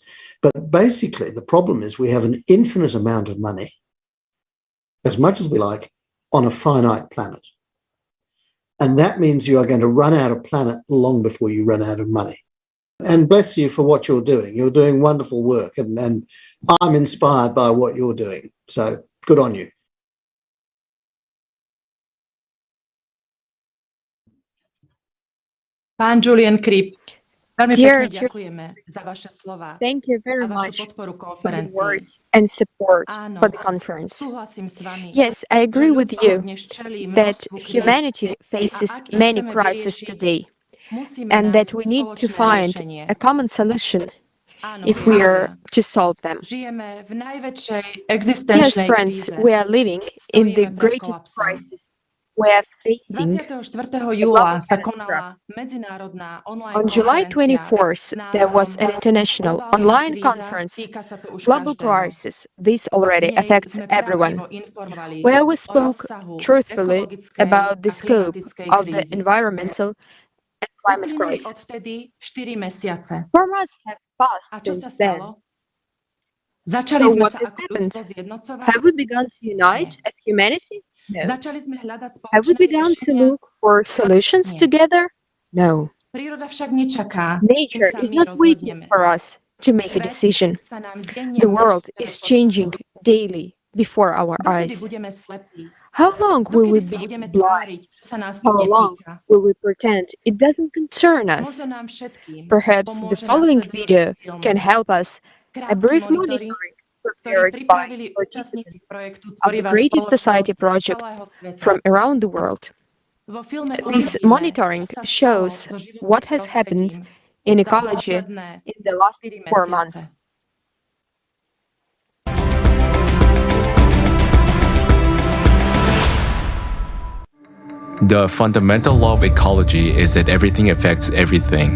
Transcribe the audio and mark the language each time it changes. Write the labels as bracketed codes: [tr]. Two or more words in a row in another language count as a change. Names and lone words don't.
[en] But basically, the problem is we have an infinite amount of money, as much as we like, on a finite planet. And that means you are going to run out of planet long before you run out of money. And bless you for what you're doing. You're doing wonderful work, and I'm inspired by what you're doing. So good on you. [sk] Pán Julian Kripp, veľmi [en] Dear [sk] pekne ďakujeme za vaše slova. [en] Thank you very [sk] a vašu [en] much [sk] podporu [en] for the [sk] konferencii. [en] words and support [sk] Áno, [en] for the conference. [sk] súhlasím s vami, [en] Yes, I agree [sk] že [en] with [sk] ľudstvo [en] you [sk] dnes čelí [en] that [sk] množstvu kríz. [en] humanity [sk] A [en] faces [sk] ak ich [en] many [sk] chceme [en] crises [sk] vyriešiť, [en] today, [sk] musíme [en] and that [sk] nájsť [en] we need to [sk] spoločné [en] find [sk] riešenie. [en] a common solution [sk] Áno, [en] if we are [sk] priatelia, [en] to solve them. [sk] žijeme v najväčšej [en] Yes, [sk] existenčnej [en] friends, [sk] kríze. [en] we are living in the [sk] Stojíme pred [en] greatest [sk] kolapsom. [en] crisis we are facing. [sk] 24. júla sa konala medzinárodná online [en] On July [sk] konferencia [en] 24th, [sk] s [en] there was [sk] názvom [en] an international [sk] Globálna [en] online [sk] kríza, [en] conference, [sk] týka sa to už [en] Global [sk] každého. [en] Crisis. This already [sk] V nej [en] affects [sk] sme [en] everyone, [sk] pravdivo informovali [en] where we [sk] o [en] spoke [sk] rozsahu [en] truthfully [sk] ekologickej [en] about the [sk] a [en] scope [sk] klimatickej [en] of the [sk] krízy. [en] environmental and climate [sk] Uplynuli [en] crisis. [sk] odvtedy 4 mesiace. [en] 4 months have passed [sk] A čo sa [en] since then. [sk] stalo? Začali [en] So [sk] sme [en] what [sk] sa [en] has [sk] ako [en] happened? [sk] ľudstvo zjednocovať? [en] Have we begun to unite as humanity? No. [sk] Začali sme hľadať [en] Have we [sk] spoločné [en] begun to [sk] riešenia? [en] look for solutions [sk] Nie. [en] together? No. [sk] Príroda však nečaká, [en] Nature [sk] kým sa [en] is [sk] my [en] not waiting [sk] rozhodneme. [en] for us to make a [sk] Svet [en] decision. [sk] sa nám denne [en] The [sk] mení [en] world [sk] pred [en] is [sk] očami. [en] changing daily before our [sk] Dokedy [en] eyes. [sk] budeme slepí? [en] How long will we [sk] Dokedy sa [en] be [sk] budeme [en] blind? [sk] tváriť, že sa nás to [en] How long [sk] netýka? [en] will we pretend it doesn't concern us? [sk] Možno nám všetkým [en] Perhaps the [sk] pomôže [en] following [sk] nasledujúci [en] video [sk] film. [en] can help us a [sk] Krátky [en] brief [sk] monitoring, [en] monitoring [sk] ktorý [en] prepared by [sk] pripravili [en] participants [sk] účastníci projektu [en] of the [sk] Tvorivá [en] Creative [sk] spoločnosť [en] Society [sk] z [en] project [sk] celého sveta. [en] from around the world. [sk] Vo filme [en] This [sk] uvidíme, [en] monitoring [sk] čo sa stalo [en] shows [sk] so životným [en] what has happened [sk] prostredím [en] in [sk] za [en] ecology [sk] posledné [en] in the last [sk] 4 [en] 4 [sk] mesiace. [en] months. The fundamental law of ecology is that everything affects everything.